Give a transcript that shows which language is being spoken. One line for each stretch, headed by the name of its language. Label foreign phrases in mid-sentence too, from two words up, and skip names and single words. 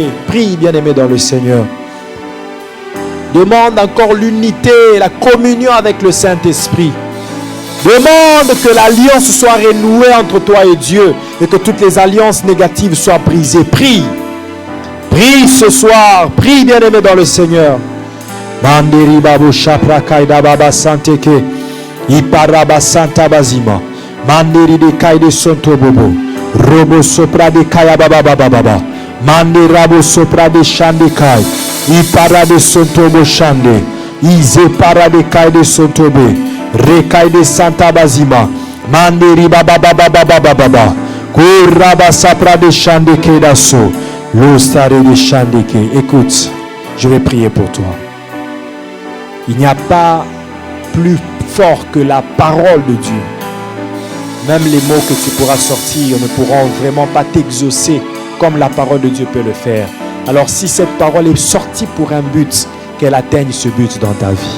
French: Prie, bien-aimé dans le Seigneur. Demande encore l'unité, la communion avec le Saint-Esprit. Demande que l'alliance soit renouée entre toi et Dieu et que toutes les alliances négatives soient brisées. Prie. Prie ce soir. Prie, bien-aimé dans le Seigneur. Mandiri babu shapra kaida baba santeke. Iparaba santa bazima. Mandiri de kaide sonto bobo. Robo sopra de kaya baba baba baba. Mandi rabo sopra de shande kai. Ipara de sonto bo shande. Ize para de kaide sonto be. Rekai de santa bazima. Mandiri baba baba baba baba. Kuraba sapra de shande kedaso. L'ostare de shande ke. Écoute, je vais prier pour toi. Il n'y a pas plus fort que la parole de Dieu. Même les mots que tu pourras sortir ne pourront vraiment pas t'exaucer comme la parole de Dieu peut le faire. Alors si cette parole est sortie pour un but, qu'elle atteigne ce but dans ta vie.